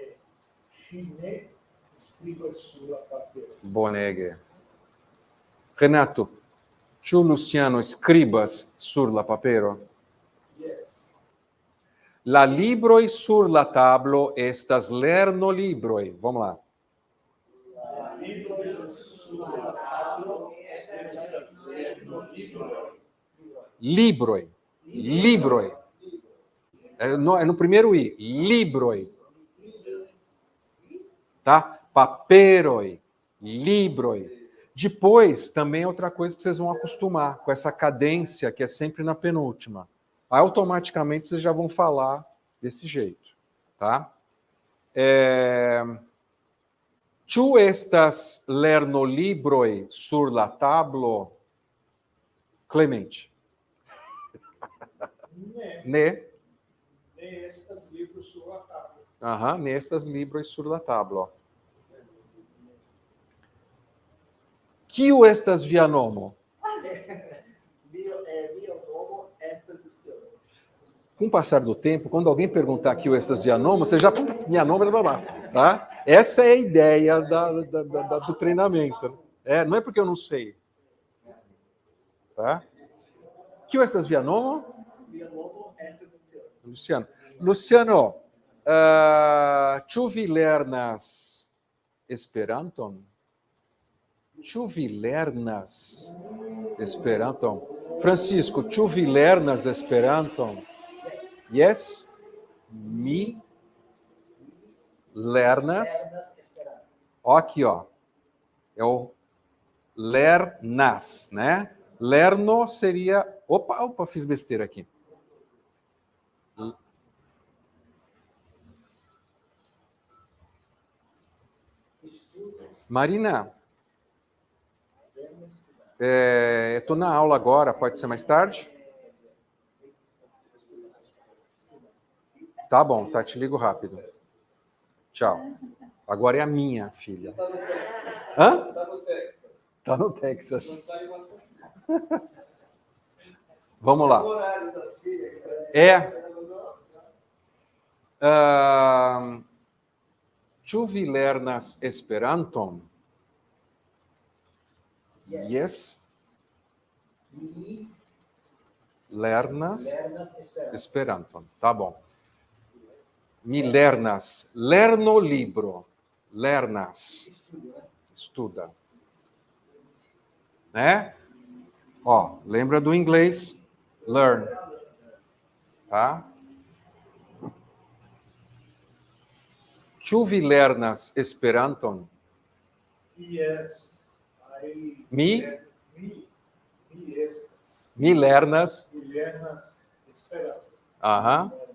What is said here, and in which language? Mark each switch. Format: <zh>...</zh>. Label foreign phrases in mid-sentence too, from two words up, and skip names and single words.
<eo>Ŝi ne skribas sur la papero. Bonege. Renato, ĉu Luciano skribas sur la papero?</eo> <en>Yes.</en> <eo>La libroj sur la tablo estas lernolibroj.</eo> <pt>Vamos lá.</pt> <eo>La libroj sur la tablo estas lernolibroj. Libroj. Libroj.</eo> <pt>É no primeiro I.</pt> <eo>Libroj.</eo> <pt>Tá? Paperoi.</pt> <eo>Libroj.</eo> <pt>Depois, também é outra coisa que vocês vão acostumar, com essa cadência que é sempre na penúltima. Aí, automaticamente, vocês já vão falar desse jeito, tá?</pt> <eo>Ĉu estas lernolibroj sur la tablo? Clemente. Ne. Ne? Ne estas libros sur la tablo. Aham, ne estas libroj sur la tablo. Kiu estas via nomo? Mia nomo estas Luciano.</eo> <pt>Com o passar do tempo, quando alguém perguntar</pt> <eo>kiu estas via nomo,</eo> <pt>você já... Minha nome é lá, tá? Essa é a ideia do treinamento. Não é porque eu não sei. Tá?</pt> <eo>Kiu estas via nomo? Mia nomo estas Luciano. Luciano. Luciano, ĉu vi lernas Esperanton? Ĉu vi lernas Esperanton? Francisco, ĉu vi lernas Esperanton? Yes? Mi lernas.</eo> <pt>Ó, aqui, ó. É o lernas, né? Lerno seria... Opa, fiz besteira aqui. Marina, estou na aula agora, pode ser mais tarde? Tá bom, tá, te ligo rápido. Tchau. Agora é a minha filha. Hã? Tá no Texas. Vamos lá.</pt> <eo>Ĉu vi lernas Esperanton?</eo> <en>Yes.</en> <eo>Mi Lernas lernas Esperanton. Esperanton.</eo> <pt>Tá bom.</pt> <eo>Mi lernas. Lernolibro. Lernas.</eo> <pt>Estudo, né? Estuda. Né? Ó, lembra do inglês? Learn. Tá?</pt> <eo>Ĉu vi lernas Esperanton?</eo> <en>Yes.</en> <eo>Mi estas. Mi lernas. Mi lernas Esperanto. Aham.</eo>